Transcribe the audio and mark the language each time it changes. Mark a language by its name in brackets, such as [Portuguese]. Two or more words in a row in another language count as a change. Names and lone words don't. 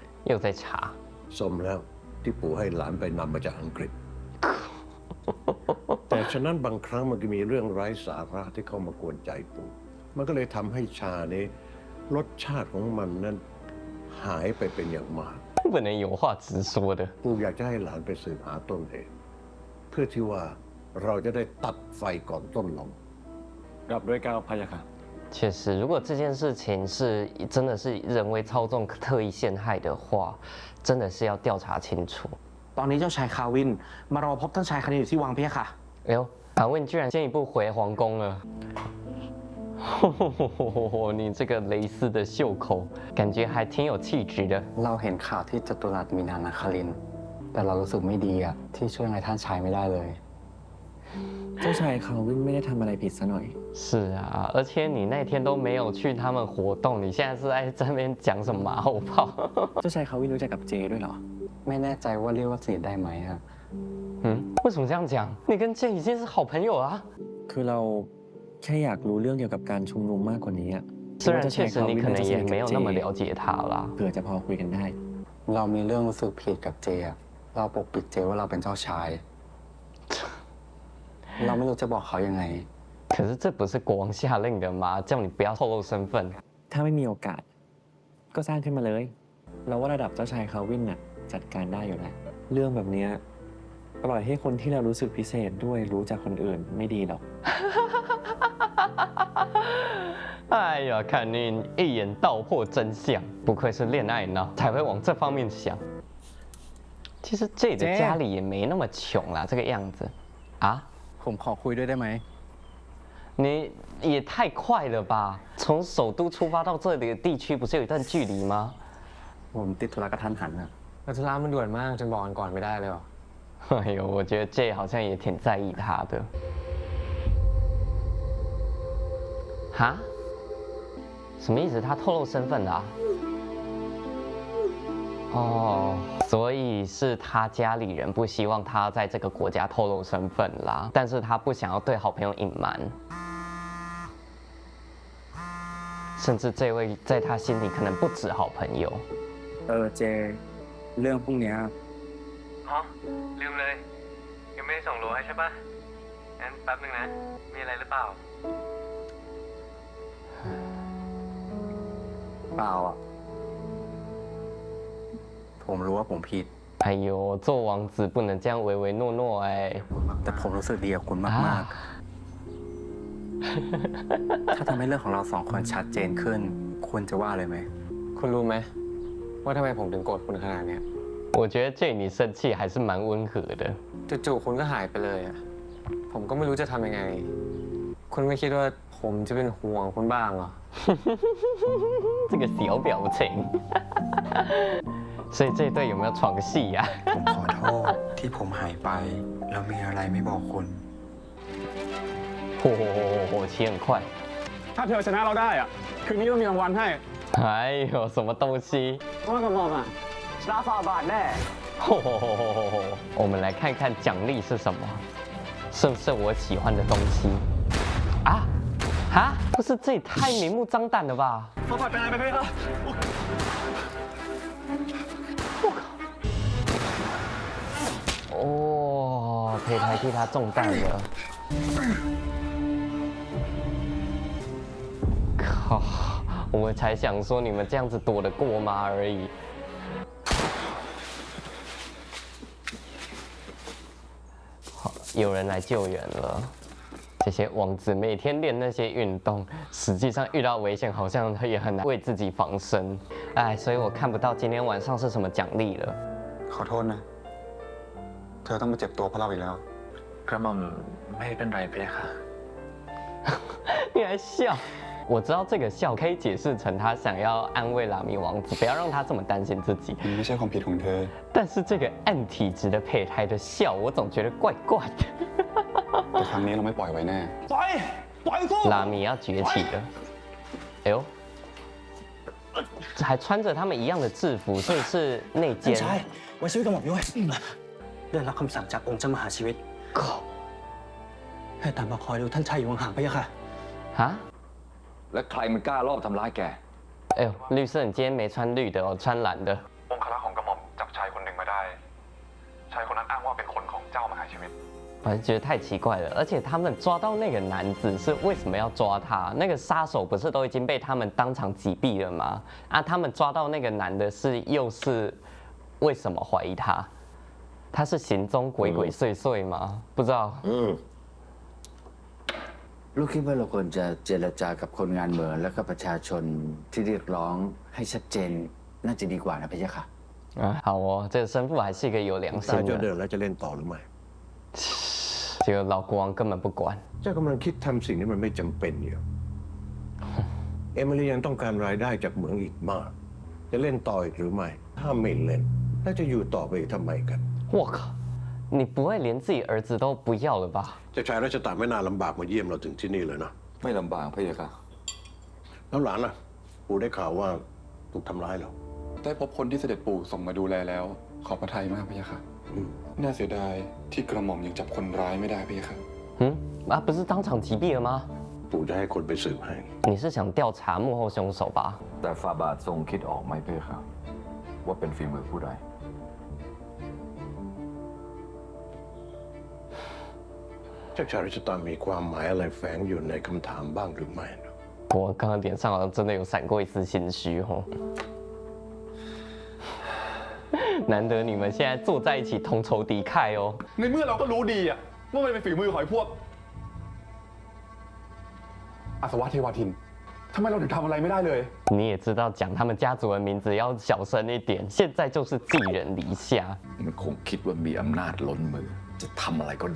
[Chinese] 又在查， [Thai] สมแล้วที่ปู่ให้หลานไปนำมาจากอังกฤษ แต่ฉะนั้นบางครั้งมันก็มีเรื่องไร้สาระที่เข้ามากวนใจปู่มันก็เลยทำให้ชานี้รสชาติของมันนั้นหายไปเป็นอย่างมาก [Chinese] 不能有话直说的。 [Thai] ปู่อยากจะให้หลานไปสืบหาต้นเหตุเพื่อที่ว่าเราจะได้ตัดไฟก่อนต้นลม กลับด้วยก้าวพะยะค่ะ [Chinese] 确实，如果这件事情是真的是人为操纵、特意陷害的话，真的是要调查清楚。 [Thai] ตอนนี้เจ้าชายคาวิน มารอพบท่านชายคณินอยู่ที่วังพะยะค่ะ [Chinese] 哎呦，阿问居然先一步回皇宫了。你这个蕾丝的袖口，感觉还挺有气质的。 [Thai] เราเห็นข่าวที่จตุรัสมีนานาคลิน แต่เรารู้สึกไม่ดีอะที่ช่วยอะไรท่านชายไม่ได้เลย เจ้าชายคาวินไม่ได้ทำอะไรผิดซะหน่อย [Chinese] 是啊，而且你那天都没有去他们活动，你现在是在这边讲什么马后炮？ [Thai] เจ้าชายคาวินรู้จักกับเจด้วยเหรอ ไม่แน่ใจว่าเรียกว่าสนิทได้ไหมอะ [Chinese] 为什么这样讲？你跟 J 已经是好朋友了啊。 [Thai] คือเราแค่อยากรู้เรื่องเกี่ยวกับการชุมนุมมากกว่านี้อะ [Chinese] 虽然确实你可能也没有那么了解他啦。 [Thai] เผื่อจะพอคุยกันได้ เรามีเรื่องรู้สึกผิดกับเจอะเราปกปิดเจว่าเราเป็นเจ้าชาย เราไม่รู้จะบอกเขายังไง [Chinese] 可是这不是国王下令的吗？叫你不要透露身份。 [Thai] ถ้าไม่มีโอกาส ก็สร้างขึ้นมาเลย เราว่าระดับเจ้าชายคาวินน่ะจัดการได้อยู่แล้ว เรื่องแบบเนี้ยปล่อยให้คนที่เรารู้สึกพิเศษด้วยรู้จากคนอื่นไม่ดีหรอก [Chinese] 哎呀，看你一眼道破真相，不愧是恋爱脑，才会往这方面想。其实 J 的家里也没那么穷啦，这个样子啊。 [Thai] ผมขอคุยด้วยได้ไหม [Chinese] 你也太快了吧！从首都出发到这里的地区，不是有一段距离吗？ [Thai] ผมติดธุระกระทันหันอะ แต่ธุระมันด่วนมากจนบอกกันก่อนไม่ได้เลยหรอ [Chinese] 哎呦，我觉得 J 好像也挺在意他的。哈？什么意思？他透露身份的啊？哦，所以是他家里人不希望他在这个国家透露身份啦，但是他不想要对好朋友隐瞒，甚至这位在他心里可能不止好朋友。 [Thai] เจ เรื่องพวกเนี้ย อ๋อลืมเลย ยังไม่ได้ส่งโลให้ใช่ปะงั้นแป๊บนึงนะ มีอะไรหรือเปล่า เปล่าอะผมรู้ว่าผมผิด [Chinese] 哎呦，做王子不能这样唯唯诺诺哎。 [Thai] แต่ผมรู้สึกดีกับคุณมากๆ ถ้าทำให้เรื่องของเราสองคนชัดเจนขึ้น คุณจะว่าเลยไหม คุณรู้ไหมว่าทำไมผมถึงโกรธคุณขนาดเนี้ย [Chinese] 我觉得这你生气还是蛮温和的。 [Thai] จู่ๆคุณก็หายไปเลยอะผมก็ไม่รู้จะทำยังไง คุณไม่คิดว่าผมจะเป็นห่วงคุณบ้างเหรอ [Chinese] 这个小表情。所以这一对有没有床戏呀、 [Thai] ผมขอโทษที่ผมหายไป แล้วมีอะไรไม่บอกคุณ [Chinese] 起很快。 [Thai] ถ้าเธอชนะเราได้อะคืนนี้ต้องมีรางวัลให้ [Chinese] 哎呦，什么东西？ [Thai] ว่ากระหม่อมอะชนะฝ่าบาทแน่ [Chinese] 我们来看看奖励是什么，是不是我喜欢的东西？啊？哈？不是，这也太明目张胆了吧？ [Thai] ฝ่าบาทเป็นอะไรไปไหมครับ [Chinese] 哦，胚胎替他中弹了。靠！我才想说你们这样子躲得过吗而已。好，有人来救援了。这些王子每天练那些运动，实际上遇到危险好像也很难为自己防身。哎，所以我看不到今天晚上是什么奖励了。 [Thai] ขอโทษนะ เธอต้องมาเจ็บตัวเพราะเราอีกแล้ว กระหม่อมไม่เป็นไรเพคะ [Chinese] 你还笑？我知道这个笑可以解释成他想要安慰拉米王子，不要让他这么担心自己。 [Thai] มันไม่ใช่ความผิดของเธอ [Chinese] 但是这个暗体质的胚胎的笑，我总觉得怪怪的。 [Thai] แต่ครั้งนี้เราไม่ปล่อยไว้แน่ [Chinese] 拉米要崛起了，哎呦，还穿着他们一样的制服，所以是内奸。 [Thai] ใช่ไว้ชีวิตกระหม่อมด้วยได้รับคำสั่งจากองค์เจ้ามหาชีวิตให้ตามมาคอยดูท่านชายอยู่ห่างๆพะยะค่ะ [Chinese] 啊？ [Thai] และใครมันกล้ารอบทำร้ายแก [Chinese] 哎呦，绿色，你今天没穿绿的哦，穿蓝的。 [Thai] องครักษ์ของกระหม่อมจับชายคนหนึ่งมาได้ ชายคนนั้นอ้างว่าเป็นคนของเจ้ามหาชีวิต [Chinese] 我就觉得太奇怪了，而且他们抓到那个男子是为什么要抓他？那个杀手不是都已经被他们当场击毙了吗？啊，他们抓到那个男的是又是为什么怀疑他？他是行踪鬼鬼祟祟吗？不知道。 [Thai] ลูกคิดว่าเราควรจะเจรจากับคนงานเมืองและก็ประชาชนที่เรียกร้องให้ชัดเจนน่าจะดีกว่านะพะยะค่ะ [Chinese] 啊，好哦，这个神父还是一个有良 [Thai] ตาย [Chinese] 心 [Thai] จะเดิ [Chinese] 的。 [Thai] นแล้วจะเล่นต่อหรือไม่ [Chinese] 结果老国王根本不管。 [Thai] เจ้ากำลังคิดทำสิ่งที่มันไม่จำเป็นอยู่ เอมิลียังต้องการรายได้จากเหมืองอีกมาก จะเล่นต่ออีกหรือไม่ ถ้าไม่เล่น แล้วจะอยู่ต่อไปอีกทำไมกัน [Chinese] 我靠，你不会连自己儿子都不要了吧？ [Thai] เจ้าชายรัชตาไม่น่าลำบากมาเยี่ยมเราถึงที่นี่เลยนะ ไม่ลำบากพะยะค่ะ แล้วหลานล่ะ ปู่ได้ข่าวว่าถูกทำร้ายเหรอ ได้พบคนที่เสด็จปู่ส่งมาดูแลแล้ว ขอบพระทัยมากพะยะค่ะ น่าเสียดายที่กระหม่อมยังจับคนร้ายไม่ได้พะยะค่ะ [Chinese] 嗯，啊，不是当场击毙了吗？ [Thai] ปู่จะให้คนไปสืบให้ [Chinese] 你是想调查幕后凶手吧？ [Thai] แต่ฝ่าบาททรงคิดออกไหมเพคะ ว่าเป็นฝีมือผู้ใด เจ้าชายรัชตามีความหมายอะไรแฝงอยู่ในคำถามบ้างหรือไม่นะ [Chinese] 我刚刚脸上好像真的有闪过一丝心虚哦。难得你们现在坐在一起同仇敌忾哦。 [Thai] ในเมื่อเราก็รู้ดีอะว่ามันเป็นฝีมือของไอ้พวกอาสวะเทวาทินทำไมเราถึงทำอะไรไม่ได้เลย [Chinese] 你也知道讲他们家族的名字要小声一点，现在就是寄人篱下。 [Thai] มันคงคิดว่ามีอำนาจล้นมือ จะทำอะไรก็ได้